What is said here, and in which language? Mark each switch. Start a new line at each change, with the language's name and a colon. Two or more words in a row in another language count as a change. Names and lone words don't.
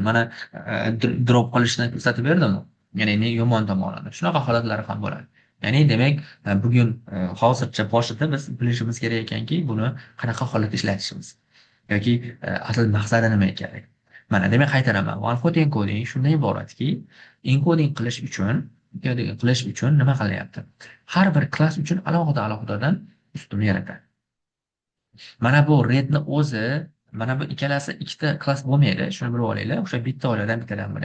Uzbek: Mana drop qilishni ko'rsatib berdim-ku. Ya'ni yomon tomonini. Shunaqa holatlari ham bo'ladi. Ya'ni demak, bugun hozircha boshida biz bilishimiz kerak ekanki, buni qanaqa holatda ishlatishimiz yoki asl maqsadi nima ekanligi. Mana demak qaytaraman.
English: One hot encoding
Uzbek: shundan iboratki, encoding qilish uchun nima qilyapti? Har bir klass uchun alohida-alohidadan ustun yaratadi. Mana bu redni o'zi, mana bu ikkalasi ikkita klass bo'lmaydi. Shuni bilib olinglar. O'sha bitta oiladan bittadan bo'ladi.